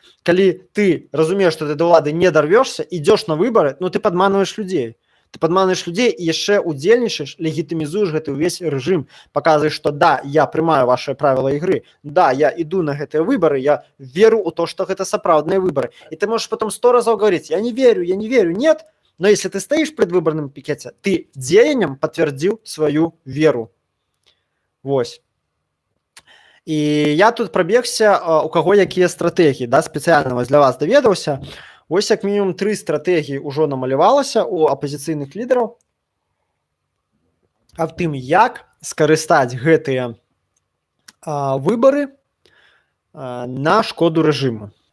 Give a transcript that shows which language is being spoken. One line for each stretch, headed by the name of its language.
Belarusian: Калі ты разумееш, што ты да ўлады не дарвешся, ідёш на выбары, ну ты падманваеш людзей. Ты падманваеш людзей і яшчэ удзельнічаеш, легітымізуеш гэты ўвесь рэжым, паказваеш, што да, я прымаю вашыя правілы ігры, да, я іду на гэтыя выбары, я веру ў то, што гэта сапраўдныя выбары. І ты можаш
Russian: потом 100 разоў говорить, я не верю, нет. Но если ты стоишь в предвыборном пикете, ты
Belarusian: дзеяннем
Russian: подтвердил свою веру.
Belarusian: Вось. І я тут прабегся, у каго якія стратэгіі, да, спецыяльна для вас даведаўся. Вось як мінімум 3 стратэгіі ўжо намалявалася у апазіцыйных лідараў аб тым, як скарыстаць гэтыя выбары на шкоду рэжыму.